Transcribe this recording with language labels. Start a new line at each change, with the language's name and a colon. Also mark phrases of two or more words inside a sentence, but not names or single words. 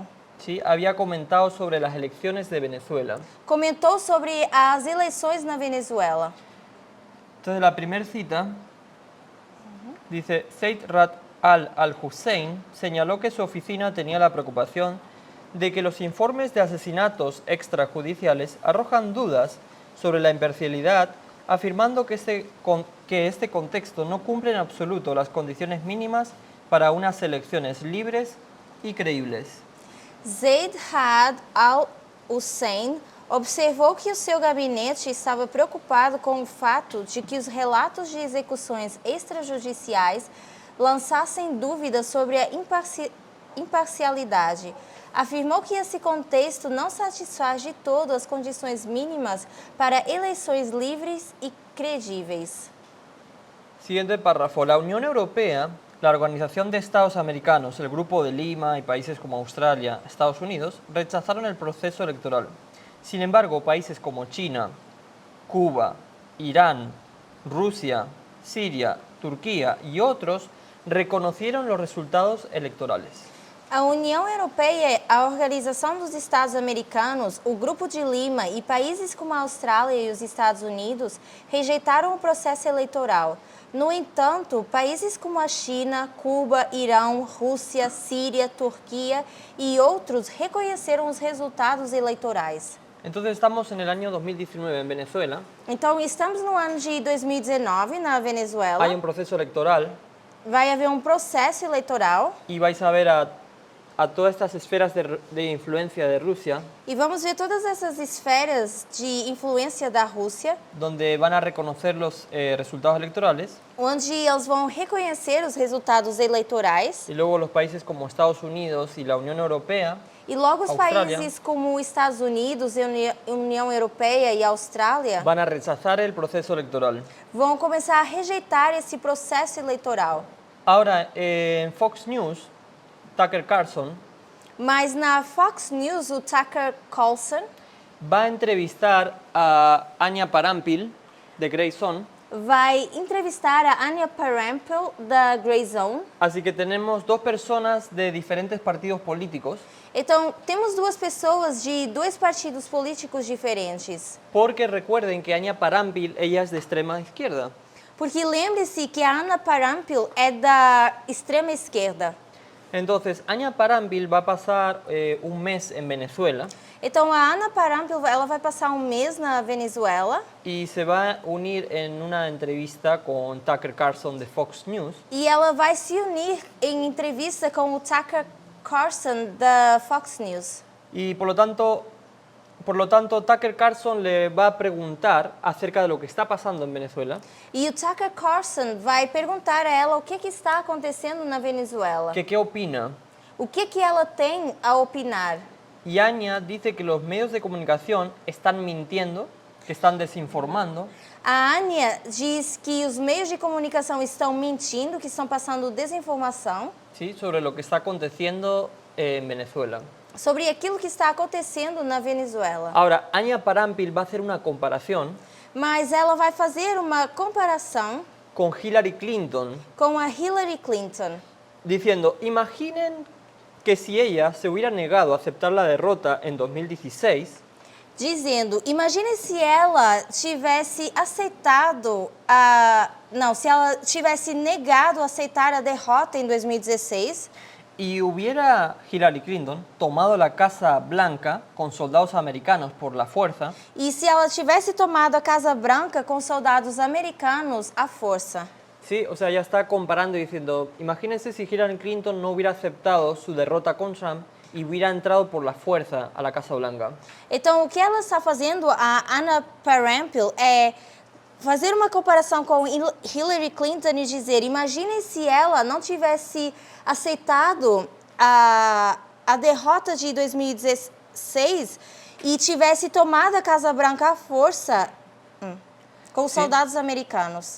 Spanish: ¿sí? Había comentado sobre las elecciones de Venezuela.
Portuguese: comentou sobre as eleições na Venezuela.
Spanish: Entonces, la primera cita dice: Said Rad al-Hussein señaló que su oficina tenía la preocupación de que los informes de asesinatos extrajudiciales arrojan dudas sobre la imparcialidad, afirmando que este contexto no cumple en absoluto las condiciones mínimas para unas elecciones libres y creíbles.
Portuguese: Zaid Ra'ad al-Hussein observou que o seu gabinete estava preocupado com o fato de que os relatos de execuções extrajudiciais lançassem dúvidas sobre a imparcialidade. Afirmou que esse contexto não satisfaz de todo as condições mínimas para eleições livres e credíveis.
Spanish: Siguiente párrafo. La Unión Europea, la Organización de Estados Americanos, el Grupo de Lima y países como Australia, Estados Unidos rechazaron el proceso electoral. Sin embargo, países como China, Cuba, Irán, Rusia, Siria, Turquía y otros reconocieron los resultados electorales.
Portuguese: A União Europeia, a Organização dos Estados Americanos, o Grupo de Lima e países como a Austrália e os Estados Unidos rejeitaram o processo eleitoral. No entanto, países como a China, Cuba, Irão, Rússia, Síria, Turquia e outros reconheceram os resultados eleitorais.
Spanish: Entonces estamos en el año 2019 en Venezuela.
Portuguese: Então, estamos no ano de 2019 na Venezuela.
Spanish: Hay un proceso electoral
Portuguese: Vai haver um processo eleitoral
Spanish: y vais a ver a todas estas esferas de influencia de Rusia,
Portuguese: e vamos ver todas essas esferas de influência da Rússia,
Spanish: donde van a reconocer los resultados electorales,
Portuguese: onde eles vão reconhecer os resultados eleitorais.
Spanish: y luego los países como Estados Unidos y la Unión Europea
Portuguese: E logo os Austrália. países como Estados Unidos, União Europeia e Austrália
Spanish: van a rechazar el proceso electoral.
Portuguese: vão começar a rejeitar esse processo eleitoral.
Spanish: Ahora, en Fox News, Tucker Carlson
Portuguese: Mas na Fox News, o Tucker Carlson
Spanish: va a entrevistar a Anya Parampil, de Grey Zone.
Portuguese: vai entrevistar a Anya Parampil, da Grey Zone.
Spanish: Así que tenemos dos personas de diferentes partidos políticos,
Portuguese: Então, temos duas pessoas de dois partidos políticos diferentes.
Spanish: porque recuerden que Anya Parampil, ella es de extrema izquierda.
Portuguese: Porque lembre-se que a Anya Parampil é da extrema esquerda.
Spanish: Entonces, Anya Parampil va a pasar un mes en Venezuela
Portuguese: Então, a Anya Parampil ela vai passar um mês na Venezuela
Spanish: y se va a unir en una entrevista con Tucker Carlson de Fox News.
Portuguese: e ela vai se unir em entrevista com o Tucker Carlson da Fox News.
Spanish: Y por lo tanto, Tucker Carlson le va a preguntar acerca de lo que está pasando en Venezuela,
Portuguese: E o Tucker Carlson vai perguntar a ela o que está acontecendo na Venezuela.
Spanish: que qué opina.
Portuguese: O que ela tem a opinar.
Spanish: Y Anya dice que los medios de comunicación están mintiendo, que están desinformando,
Portuguese: A Anya diz que os meios de comunicação estão mentindo, que estão passando desinformação
Spanish: ¿sí? sobre lo que está aconteciendo en Venezuela.
Portuguese: sobre aquilo que está acontecendo na Venezuela.
Spanish: Ahora, Anya Parampil va a hacer una comparación
Portuguese: Mas ela vai fazer uma comparação
Spanish: con Hillary Clinton,
Portuguese: com a Hillary Clinton,
Spanish: diciendo: imaginen que si ella se hubiera negado a aceptar la derrota en 2016,
Portuguese: dizendo: imagine se ela tivesse aceitado se ela tivesse negado a aceitar a derrota em 2016
Spanish: y hubiera Hillary Clinton tomado la Casa Blanca con soldados americanos por la fuerza,
Portuguese: e se ela tivesse tomado a Casa Branca com soldados americanos à força.
Spanish: ¿sí? O sea, ya está comparando y diciendo: imagínense si Hillary Clinton no hubiera aceptado su derrota con Trump y hubiera entrado por la fuerza a la Casa Blanca.
Portuguese: Então, o que ela está fazendo, a Anya Parampil, é fazer uma comparação com Hillary Clinton e dizer: imagine se ela não tivesse aceitado a derrota de 2016 e tivesse tomado a Casa Branca à força com os soldados americanos.